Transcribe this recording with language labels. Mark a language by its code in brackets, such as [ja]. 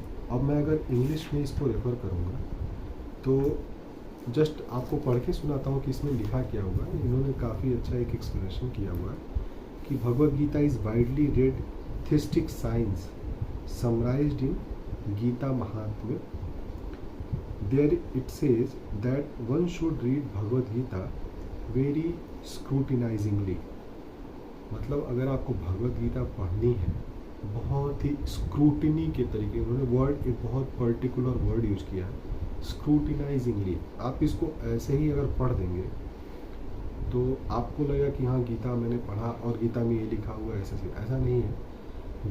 [hi] अब मैं अगर इंग्लिश में इसको रेफर करूँगा तो जस्ट आपको पढ़ के सुनाता हूँ कि इसमें लिखा क्या हुआ है। इन्होंने काफ़ी अच्छा एक एक्सप्लेनेशन किया हुआ है कि [en] Bhagavad Gita is widely read theistic science summarized in Gita Mahatmya. There it says that one should read Bhagavad Gita very scrutinizingly। [hi] मतलब अगर आपको भगवद गीता पढ़नी है बहुत ही स्क्रूटिनी के तरीके, उन्होंने वर्ड एक बहुत पर्टिकुलर वर्ड यूज किया है, स्क्रूटिनाइजिंगली। आप इसको ऐसे ही अगर पढ़ देंगे तो आपको लगेगा कि हाँ गीता मैंने पढ़ा और गीता में ये लिखा हुआ है, ऐसा नहीं है।